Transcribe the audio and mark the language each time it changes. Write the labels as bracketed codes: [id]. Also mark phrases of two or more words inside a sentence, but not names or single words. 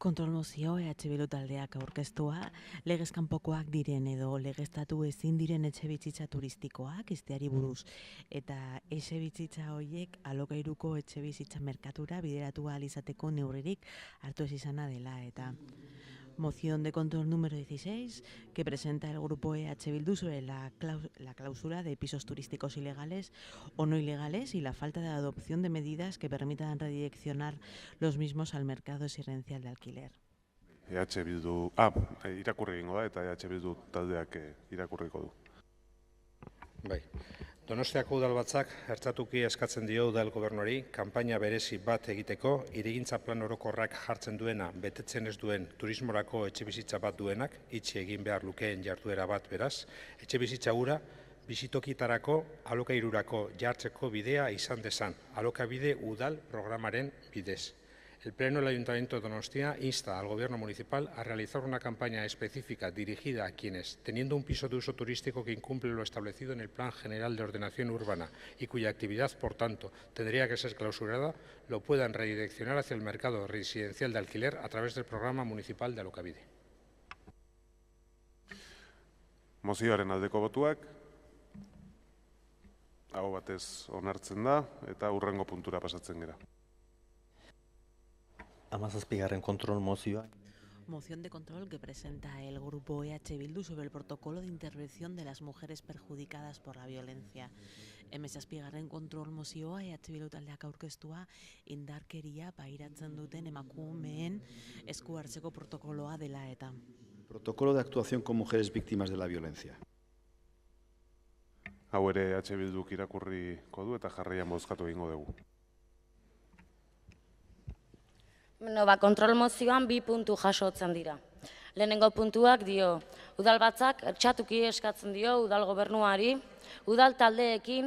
[eu] Kontrolmozio Bildu taldeak aurkeztua, legez kanpokoak diren edo legeztatu ezin diren etxebizitza turistikoak izteari buruz. Eta etxebizitza horiek alokairuko etxebizitza merkatura bideratu ahal izateko neurririk hartu ez izana dela. [es] Eta moción de control número 16 que presenta el grupo Bildu sobre la clausura de pisos turísticos ilegales o no ilegales y la falta de adopción de medidas que permitan redireccionar los mismos al mercado existencial de alquiler. [eu] Bildu, irakurri egingo da eta Bildu taldeak irakurriko du. Bai. Donostiako udalbatzak ertzatuki eskatzen dio udal gobernuari kanpaina berezi bat egiteko hirigintza plan orokorrak jartzen duena betetzen ez duen turismorako etxebizitza bat duenak itxi egin behar lukeen jarduera bat beraz, etxebizitza hura bizitokitarako alokairurako jartzeko bidea izan dezan, alokabide udal programaren bidez. [es] El Pleno del Ayuntamiento de Donostia insta al Gobierno municipal a realizar una campaña específica dirigida a quienes, teniendo un piso de uso turístico que incumple lo establecido en el Plan General de Ordenación Urbana y cuya actividad, por tanto, tendría que ser clausurada, lo puedan redireccionar hacia el mercado residencial de alquiler a través del Programa Municipal de Alokabide. [eu] Mozioaren aldeko botuak, aho batez onartzen da eta hurrengo puntura pasatzen gara. 17. kontrol mozioa. [es] Moción de control que presenta el grupo Bildu sobre el protocolo de intervención de las mujeres perjudicadas por la violencia. [eu] 17. kontrol mozioa Bildu taldeak aurkeztua indarkeria pairatzen duten emakumeen esku hartzeko protokoloa dela eta. [es] Protocolo de actuación con mujeres víctimas de la violencia. [eu] Hau ere Bilduk irakurriko du eta jarraian bozkatu egingo dugu. Kontrol mozioan 2 puntu jasotzen dira. Lehenengo puntuak dio, udalbatzak ertxatuki eskatzen dio udal gobernuari, udal taldeekin,